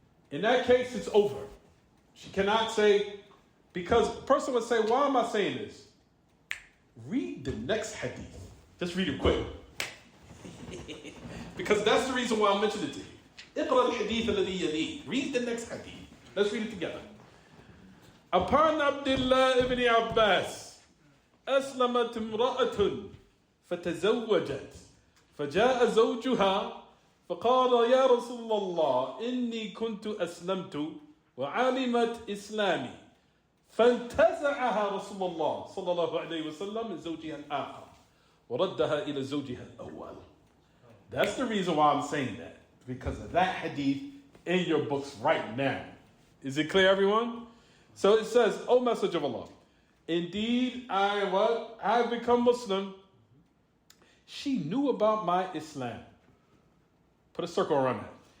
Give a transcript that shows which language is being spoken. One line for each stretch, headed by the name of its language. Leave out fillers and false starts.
English: In that case, it's over. She cannot say, because a person would say, why am I saying this? Read the next hadith. Just read it quick. Because that's the reason why I mentioned it to you.
Arabic: اقرأ الحديث الذي يليه.
English: Read the next hadith. Let's read it together.
Arabic: Upon Abdullah ibn Abbas, أسلمت امرأة فتزوجت فجاء زوجها فقال يا رسول الله إني كنت أسلمت وعلمت إسلامي فانتزعها رسول الله صلى الله عليه وسلم من زوجها الآخر وردها إلى زوجها الأول.
English: That's the reason why I'm saying that. Because of that hadith in your books right now. Is it clear, everyone? So it says, O Messenger of Allah, indeed I have become Muslim. She knew about my Islam. Put a circle around that.